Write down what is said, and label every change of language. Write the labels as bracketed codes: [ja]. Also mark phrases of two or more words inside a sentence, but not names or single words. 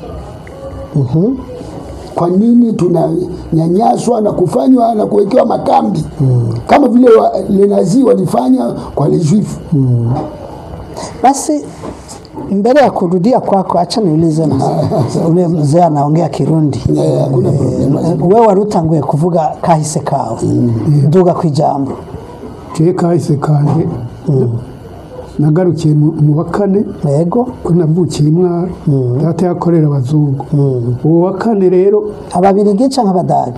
[sw] Kwa nini tunanyanyaswa na kufanywa na kuwekewa makambi kama vile le Nazi walifanya kwa le Juif? Basi mbele ya kurudia kwako, acha niulize ule mzee anaongea Kirundi. Hakuna problem. [rn] Wewe warutanguye kuvuga kahise kawe, nduga kwijambo. Kahise kanje nagarukiye mu wa kane, yego ko navukiye Mwaro, data yakorera abazungu. Uwo wa kane rero ababirigi canke abadage